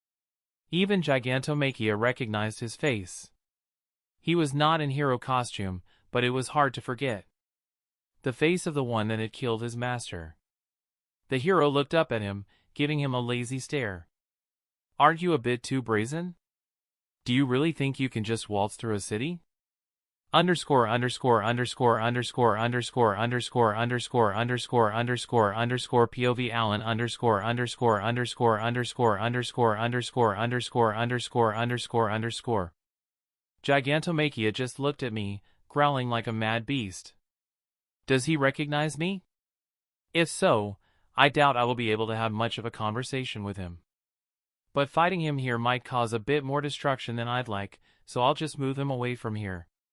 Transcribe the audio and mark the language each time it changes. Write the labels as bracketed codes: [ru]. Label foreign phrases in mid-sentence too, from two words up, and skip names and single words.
[en] Even Gigantomakia recognized his face. He was not in hero costume, but it was hard to forget the face of the one that had killed his master. The hero looked up at him, giving him a lazy stare. "Aren't you a bit too brazen? Do you really think you can just waltz through a city? Underscore underscore underscore underscore underscore underscore underscore underscore underscore underscore POV Allan underscore underscore underscore underscore underscore underscore underscore underscore underscore underscore." Gigantomakia just looked at me, growling like a mad beast. Does he recognize me? If so, I doubt I will be able to have much of a conversation with him. But fighting him here might cause a bit more destruction than I'd like, so I'll just move him away from here.